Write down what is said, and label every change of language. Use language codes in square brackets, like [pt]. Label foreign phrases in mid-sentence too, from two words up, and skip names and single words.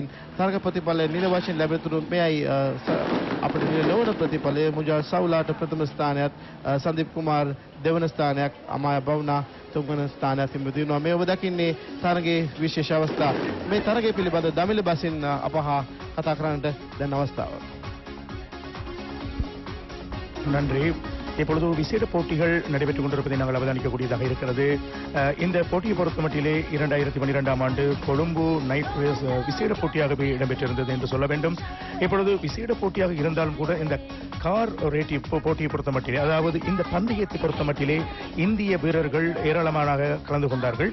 [si] තරග ප්‍රතිඵල නිල වශයෙන් ලැබෙතුණු මෙයයි අපිට නිල නොවන ප්‍රතිඵලය. මුජල් සවුලාට ප්‍රථම ස්ථානයත්, සංදීප් කුමාර් දෙවන ස්ථානයක්, අමයා බවුනා තුන්වන ස්ථානයක් හිමි දිනුවා. මේ ඔබ දකින්නේ තරගයේ විශේෂ අවස්ථා. මේ තරගය පිළිබඳ දමිළ බසින් අපහා කතා කරන්නට දැන් අවස්ථාව. [ta] நன்றி. இப்பொழுது விசேட போட்டிகள் நடைபெற்றுக் கொண்டிருப்பதை நாங்கள் அவதானிக்கக்கூடியதாக இருக்கிறது. இந்த போட்டியை பொறுத்தமட்டிலே 2012ஆம் ஆண்டு கொழும்பு நைட் ரேஸ் விசேட போட்டியாகவே இடம்பெற்றிருந்தது என்று சொல்ல வேண்டும். இப்பொழுது விசேட போட்டியாக இருந்தாலும் கூட இந்த கார் ரேட்டி போட்டியை பொறுத்தமட்டிலே, அதாவது இந்த பந்தயத்தை பொறுத்தமட்டிலே இந்திய வீரர்கள் ஏராளமாக கலந்து கொண்டார்கள்.